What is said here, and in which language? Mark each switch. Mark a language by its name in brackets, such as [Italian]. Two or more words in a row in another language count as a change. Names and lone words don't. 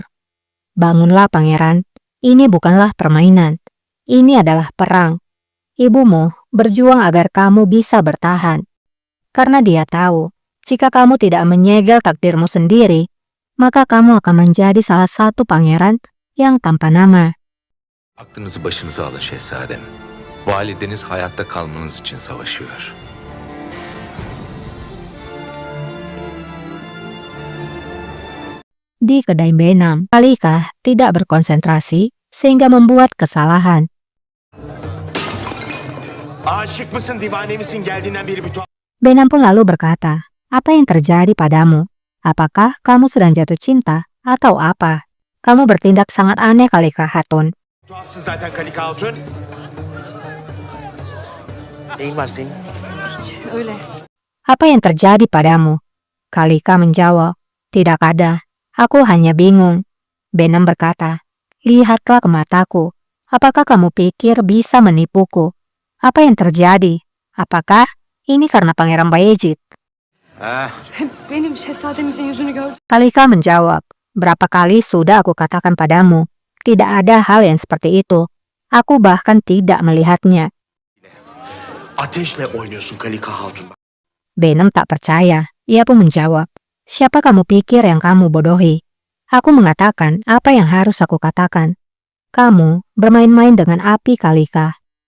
[Indonesian] Bangunlah pangeran, ini bukanlah permainan. Ini adalah perang. Ibumu berjuang agar kamu bisa bertahan. Karena dia tahu, jika kamu tidak menyegel takdirmu sendiri, maka kamu akan menjadi salah satu pangeran yang tanpa nama. [Turkish] Aklınızı başınıza alın şehzadem. Valideniz hayatta kalmanız için savaşıyor. [Indonesian] Di kedai Benam, Kalika tidak berkonsentrasi sehingga membuat kesalahan. [Turkish] Aşık mısın, divane misin? Geldiğinden beri bir [Indonesian] Benam pun lalu berkata, apa yang terjadi padamu? Apakah kamu sedang jatuh cinta atau apa? Kamu bertindak sangat aneh, Kalika Hatun. [Turkish] tuhafsın zaten Kalika Hatun. Neyin var senin? Öyle. [Indonesian] Apa yang terjadi padamu? Kalika menjawab, tidak ada. Aku hanya bingung. Benam berkata, lihatlah ke mataku. Apakah kamu pikir bisa menipuku? Apa yang terjadi? Apakah ini karena Pangeran Bayezid? [Turkish] Benim şehzademizin yüzünü gördüm. [Indonesian] Kalika menjawab, berapa kali sudah aku katakan padamu, tidak ada hal yang seperti itu. Aku bahkan tidak melihatnya. [Turkish] Ateşle oynuyorsun Kalika Hatun. [Indonesian] Benam tak percaya. Ia pun menjawab, siapa kamu pikir yang kamu bodohi? Aku mengatakan apa yang harus aku katakan. Kamu bermain-main dengan api, Kalika.